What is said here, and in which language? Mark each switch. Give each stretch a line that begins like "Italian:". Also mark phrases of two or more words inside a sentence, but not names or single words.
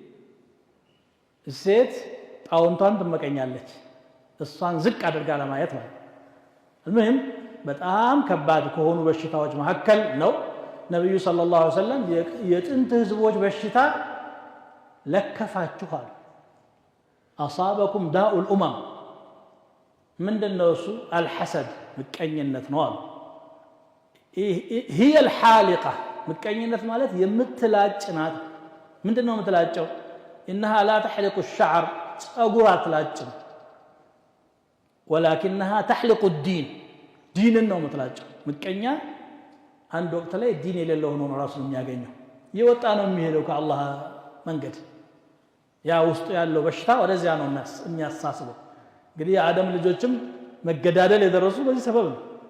Amharic: ሴት ጣውንቷን ትመቀኛለች፣ እሷን ዝቅ አድርጋ ለማየት ማለት ነው። በጣም ከባድ ከሆኑ በሽታዎች መካከል ነው። ነብዩ
Arabic: صلى الله عليه وسلم
Amharic: የጥንት ህዝቦች በሽታ ለከፋችኋል
Arabic: أصابكم داء الأمم
Amharic: ምንድነው እሱ አልሐሰድ ምቀኝነት ነው አሉ
Arabic: هي الحالقة
Amharic: ምቀኝነት ማለት የምትላጭ ናት ምንድነው የምትላጨው
Arabic: انها لا تحلق الشعر
Amharic: ጸጉር አትላጭም
Arabic: ولكنها تحلق الدين
Amharic: ዲንን ነው የምትላጨው ምቀኛ አንድ ወቅት ላይ ዲን የሌለው ሆኖ ነው ራሱን የሚያገኘው ይወጣ ነው የሚሄደው ከአላህ መንገድ ያ ውስጡ ያለው በሽታ ወደዚያ ነው የሚያሳስበው እንግዲህ የአደም ልጆችም መገዳደል የደረሱ በዚህ ሰበብ ነው